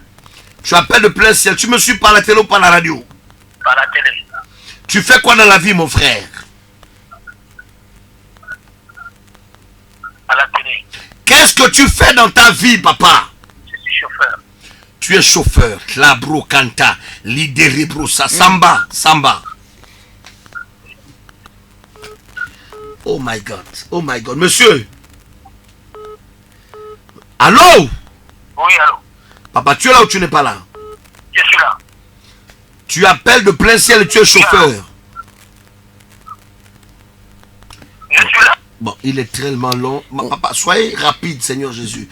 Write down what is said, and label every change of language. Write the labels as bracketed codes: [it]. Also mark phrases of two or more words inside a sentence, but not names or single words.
[fr] Tu appelles de plein ciel. Tu me suis par la télé ou par la radio? Par la télé. Tu fais quoi dans la vie, mon frère? À la télé. Qu'est-ce que tu fais dans ta vie, papa? Je suis chauffeur. Tu es chauffeur. Labro Kanta. Lideri Broussa. Samba. Samba. [en] Oh my God. Oh my God. [fr] Monsieur. Allô? Oui, allô? Papa, tu es là ou tu n'es pas là? Je suis là. Tu appelles de plein ciel et tu es chauffeur. Je suis là. Bon, il est tellement long. Papa, soyez rapide, Seigneur Jésus.